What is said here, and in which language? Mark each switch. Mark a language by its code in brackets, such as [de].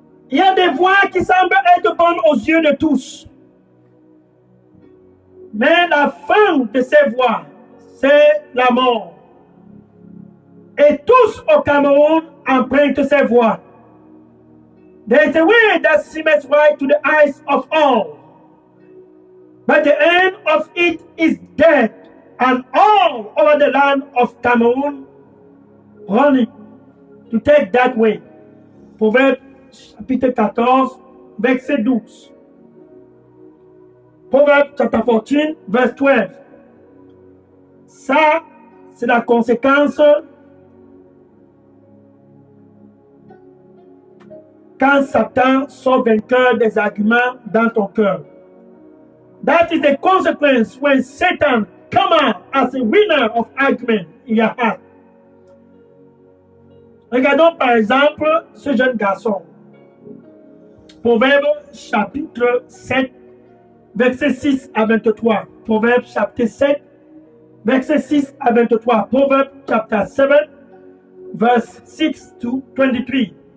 [fr] Il y a des voies qui semblent être bonnes aux yeux de tous. Mais la fin de ces voies, c'est la mort. Et tous au Cameroun empruntent ces voies. [en] There is a way that seems right to the eyes of all. But the end of it is death, and all over the land of Cameroon running to take that way. [fr] Proverbe chapitre 14, verset 12. [en] Proverbe chapter 14, verse 12. [fr] Ça, c'est la conséquence quand Satan sort vainqueur des arguments dans ton cœur. [en] That is the consequence when Satan comes out as a winner of argument in your heart. [fr] Regardons par exemple ce jeune garçon. Proverbe chapitre 7, versets 6 à 23. Proverbe chapitre 7, versets 6 à 23. [en] Proverbe chapter 7, verse 6 to 23.